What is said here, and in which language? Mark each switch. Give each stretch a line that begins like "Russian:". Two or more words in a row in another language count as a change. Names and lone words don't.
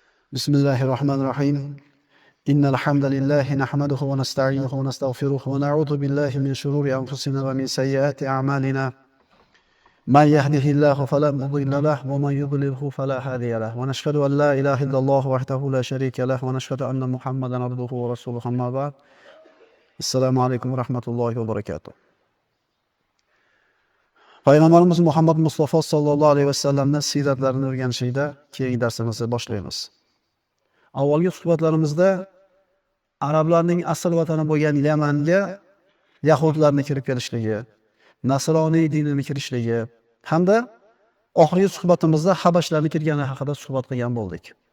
Arabic: بسم الله الرحمن الرحيم إن الحمد لله نحمده ونستعينه ونستغفره ونعوذ بالله من شرور أنفسنا ومن سيئات أعمالنا من يهده الله فلا مضل له ومن يضلله فلا هادي له ونشهد أن لا إله إلا الله وحده لا شريك له ونشهد أن محمدا عبده ورسوله أما بعد السلام عليكم ورحمة الله وبركاته.
Uzbek: Payg'ambarimiz Muhammad Mustafa sallallohu alayhi vasallamning siyratlarini o'rganishda keyingi darsimizni boshlaymiz. Avvalgi suhbatlarimizda arablarning asl vatani bo'lgan Yamanga yahudlarning kirib kelishligi, nasroniy dinining kirishligi hamda oxirgi suhbatimizda habashlarning kirgani haqida suhbat qilgan bo'ldik.